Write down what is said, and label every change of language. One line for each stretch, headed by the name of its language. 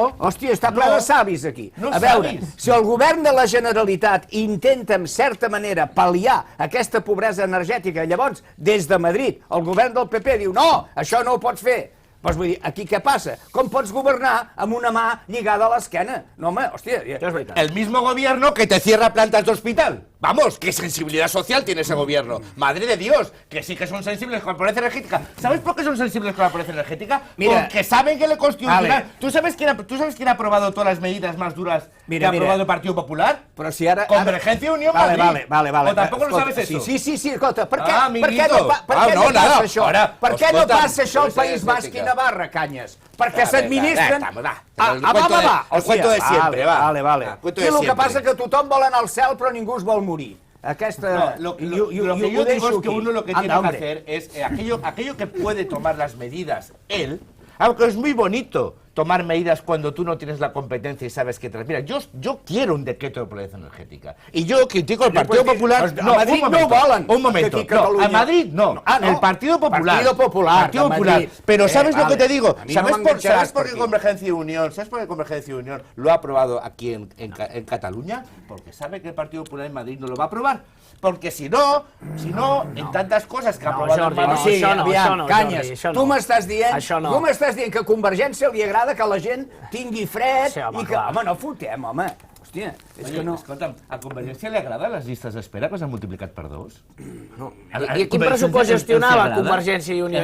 Catalan: Hòstia, està ple de savis aquí. A veure, si el govern de la Generalitat intenta, en certa manera, pal·liar aquesta pobresa energètica, llavors, des de Madrid, el govern del PP diu, no, això no ho pots fer. Doncs vull dir, aquí què passa? Com pots governar amb una mà lligada a l'esquena? No, home, hòstia...
Spanish: El mismo gobierno que te cierra plantas de hospital. Vamos, qué sensibilidad social tiene ese gobierno. Madre de Dios, que sí que son sensibles con la pobreza energética. ¿Sabes por qué son sensibles con la pobreza energética? Porque saben que le constituirá... ¿Tú sabes quién ha aprobado todas las medidas más duras que ha aprobado el Partido Popular?
Catalan: Però si ara...
Spanish: Convergencia i Unió Madrid. Vale. ¿O tampoco lo sabes eso?
Catalan: Sí, escolta, per què no passa això? Per què no passa això al País Basc i Navarra, Canyes? Perquè s'administren...
Spanish: El cuento de siempre, va. Vale.
Catalan: Aquí el que passa que tothom vol anar al cel però ningú es vol morir.
Spanish: Lo que yo digo es que uno lo que tiene que hacer es aquello que puede tomar las medidas él, aunque es muy bonito tomar medidas cuando tú no tienes la competencia y sabes que... Mira, yo quiero un decreto de pobreza energética. Y yo critico al Partido Popular...
Catalan: No, a Madrid no volen.
Spanish: Un momento. No, a Madrid no. El Partido Popular. Partido Popular. Pero ¿sabes lo que te digo? ¿Sabes por qué Convergencia y Unión? ¿Sabes por qué Convergencia y Unión lo ha aprobado aquí en Cataluña? Porque sabe que el Partido Popular en Madrid no lo va a aprobar. Porque si no,
Catalan: en tantes coses que ha aprovat el Madrid... Canyes, tu m'estàs dient que a Convergència li agrada que la gent tingui fred i que... Home, no fotem, home. hòstia, és
Spanish: Oye, que no...
Catalan: escolta'm, a Convergència li agraden les llistes d'espera que s'han multiplicat per 2? No. I quin pressupost gestionava Convergència i Unió?